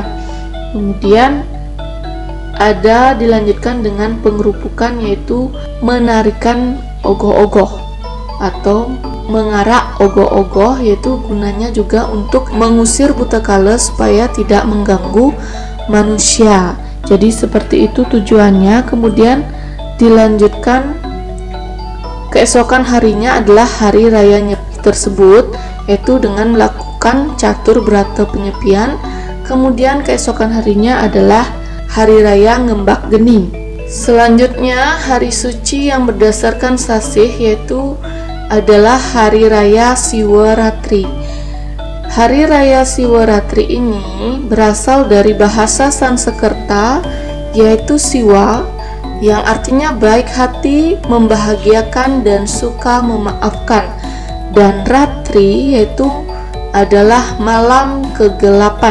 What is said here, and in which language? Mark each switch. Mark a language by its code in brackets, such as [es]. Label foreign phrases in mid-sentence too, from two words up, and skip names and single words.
[id] Kemudian ada dilanjutkan dengan pengerupukan, yaitu menarikan ogoh-ogoh atau mengarak ogoh-ogoh, yaitu gunanya juga untuk mengusir buta kala supaya tidak mengganggu manusia. Jadi seperti itu tujuannya. Kemudian dilanjutkan keesokan harinya adalah Hari Raya Nyepi tersebut, yaitu dengan melakukan catur brata penyepian. Kemudian keesokan harinya adalah Hari Raya Ngembak Geni. Selanjutnya hari suci yang berdasarkan sasih yaitu adalah Hari Raya Siwaratri. Hari Raya Siwaratri ini berasal dari bahasa Sanskerta yaitu Siwa, yang artinya baik hati, membahagiakan dan suka memaafkan, dan Ratri yaitu adalah malam kegelapan.